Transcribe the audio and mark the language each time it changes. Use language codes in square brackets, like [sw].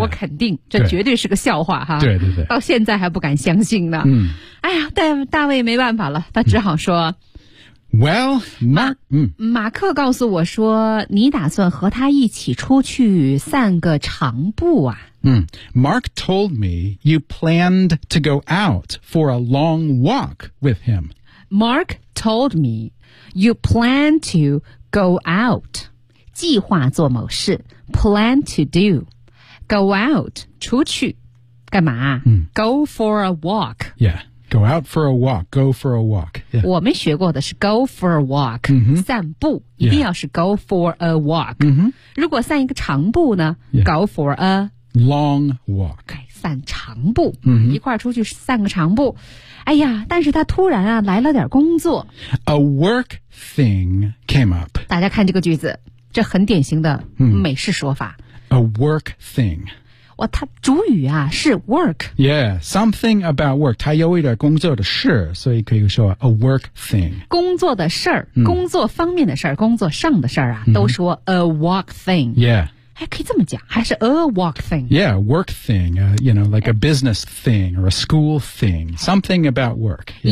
[zh] 我肯定，这绝对是个笑话哈。对对对，到现在还不敢相信呢。嗯，哎呀，但大卫没办法了，他只好说。嗯 [en] Well, Mark, [zh] 马克告诉我说你打算和他一起出去散个长步啊。 [en] 嗯 ,Mark told me you planned to go out for a long walk with him. Mark told me you plan to go out, [zh] 计划做某事 [en] ,plan to do, go out, [zh] 出去干嘛、嗯、 [en] go for a walk. Yeah. Go out for a walk, go for a walk.、Yeah. [zh] 我们学过的是 [en] go for a walk,、 mm-hmm. [zh] 散步一定要是 [en] go for a walk.、 Mm-hmm. [zh] 如果散一个长步呢、 [en] yeah. go for a long walk. [zh] 散长步、 mm-hmm. 一块出去散个长步。哎呀但是他突然啊来了点工作。 [en] A work thing came up. [zh] 大家看这个句子这很典型的美式说法。 [en] Mm. A work thing. [zh] 哦、他主语啊是 work [en] Yeah, something about work [zh] 他有一点工作的事所以可以说 [en] a work thing [zh] 工作的事儿、嗯、工作方面的事儿工作上的事儿啊、嗯、都说 [en] a work thing Yeah [zh] 还可以这么讲还是 [en] a work thing Yeah, work thing、you know, like a business thing or a school thing Something about work、yeah.